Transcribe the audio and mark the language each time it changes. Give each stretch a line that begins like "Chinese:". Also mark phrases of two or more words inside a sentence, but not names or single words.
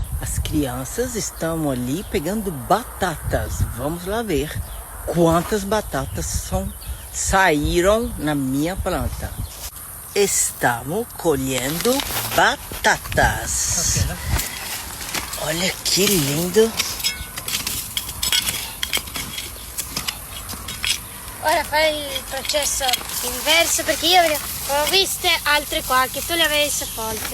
Portuguese: As crianças estão ali pegando batatas. Vamos lá ver quantas batatas saíram na minha planta. Estamos colhendo batatas. Olha que lindo.
Italian: Ora fai il processo inverso perché io ho viste altre qua che tu le avevi sepolte.